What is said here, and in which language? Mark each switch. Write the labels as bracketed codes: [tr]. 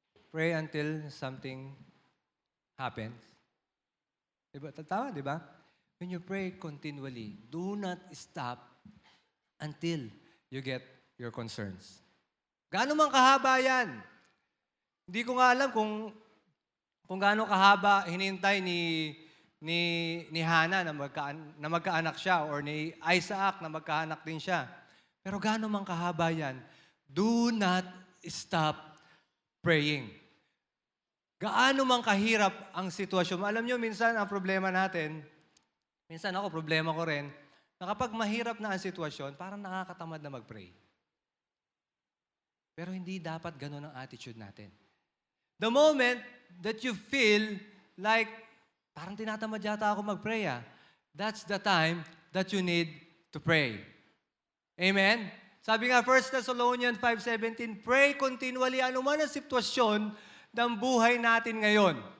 [en] Pray until something happens. [tl] Diba? Tama, di ba? [en] When you pray continually, do not stop until you get your concerns. [tl] Gaano man kahaba yan? Hindi ko nga alam kung gaano kahaba hinintay ni Hannah na magkaanak siya or ni Isaac na magkaanak din siya. Pero gaano man kahaba yan, [en] do not stop praying. [tl] Gaano man kahirap ang sitwasyon. Alam nyo, minsan ang problema natin, minsan problema ko rin, na kapag mahirap na ang sitwasyon, parang nakakatamad na mag-pray. Pero hindi dapat ganun ang attitude natin. [en] The moment that you feel like, [tl] parang tinatamad yata ako mag-pray [en] that's the time that you need to pray. Amen? [tl] Sabi nga, 1 Thessalonians 5:17, [en] pray continually, [tl] anuman ang sitwasyon ng buhay natin ngayon.